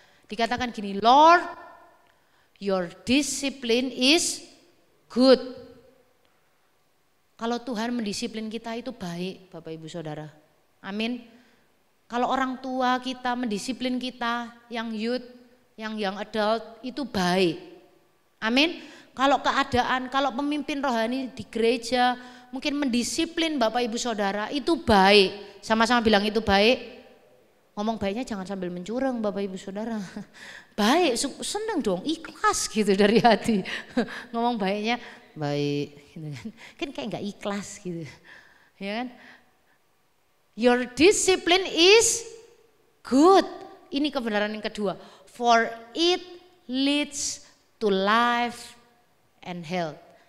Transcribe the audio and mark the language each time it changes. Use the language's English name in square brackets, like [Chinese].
[Indonesian] Dikatakan gini, [English] Lord, your discipline is good. [Indonesian] Kalau Tuhan mendisiplin kita itu baik Bapak Ibu Saudara. Amin. Kalau orang tua kita mendisiplin kita, yang youth, yang young adult itu baik. Amin. Kalau keadaan, kalau pemimpin rohani di gereja mungkin mendisiplin Bapak Ibu Saudara itu baik. Sama-sama bilang itu baik. Ngomong baiknya jangan sambil mencurang Bapak Ibu Saudara. Baik, seneng dong, ikhlas gitu dari hati. Ngomong baiknya baik gitu kan. Kan kayak enggak ikhlas gitu. Ya kan? [English] Your discipline is good. [Indonesian] Ini kebenaran yang kedua. [English] For it leads to life and health.